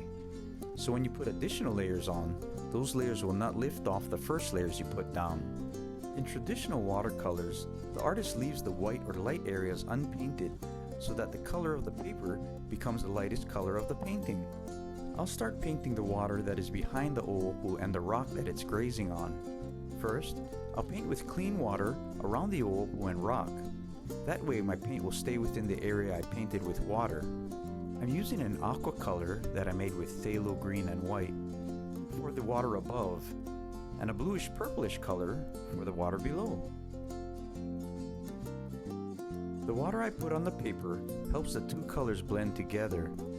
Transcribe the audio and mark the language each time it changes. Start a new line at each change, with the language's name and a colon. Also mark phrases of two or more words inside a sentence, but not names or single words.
English: So when you put additional layers on, those layers will not lift off the first layers you put down. In traditional watercolors, the artist leaves the white or light areas unpainted so that the color of the paper becomes the lightest color of the painting. I'll start painting the water that is behind the ʻoʻopu and the rock that it's grazing on. First, I'll paint with clean water around the ʻoʻopu and rock. That way my paint will stay within the area I painted with water. I'm using an aqua color that I made with phthalo green and white for the water above, and a bluish purplish color for the water below. The water I put on the paper helps the two colors blend together.